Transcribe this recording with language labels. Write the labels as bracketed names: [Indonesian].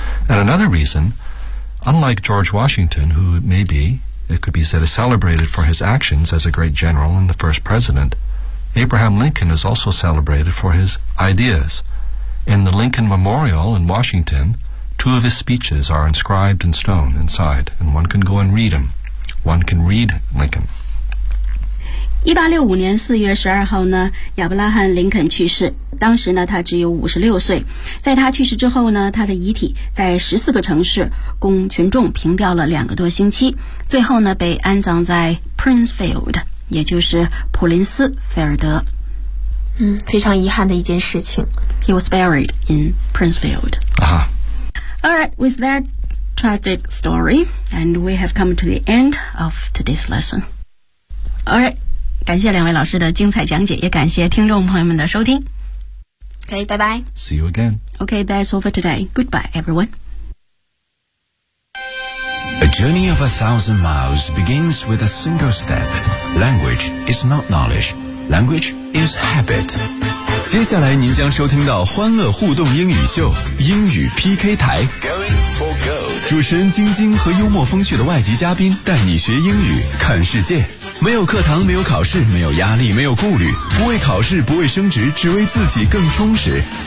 [English] And another reason, unlike George Washington, who may beIt could be said is celebrated for his actions as a great general and the first president. Abraham Lincoln is also celebrated for his ideas. In the Lincoln Memorial in Washington, two of his speeches are inscribed in stone inside, and one can go and read them. One can read Lincoln. [Chinese] 1865年4月12号呢，亚伯拉罕·林肯去世，当时呢他只有56岁。在他去世之后呢，他的遗体在14个城市供群众凭吊了两个多星期，最后呢被安葬在 Princefield， 也就是普林斯菲尔德。嗯，非常遗憾的一件事情。 [English] He was buried in Princefield. Alright, with that tragic story, and we have come to the end of today's lesson. Alright, [Chinese] 感谢两位老师的精彩讲解，也感谢听众朋友们的收听。 [English] Okay, bye bye. See you again. Okay, that's all for today. Goodbye, everyone. A journey of 1,000 miles begins with a single step. Language is not knowledge. Language is habit. [Chinese] 接下来您将收听到欢乐互动英语秀，英语 PK 台。主持人晶晶和幽默风趣的外籍嘉宾带你学英语，看世界。没有课堂，没有考试，没有压力，没有顾虑，不为考试，不为升职，只为自己更充实。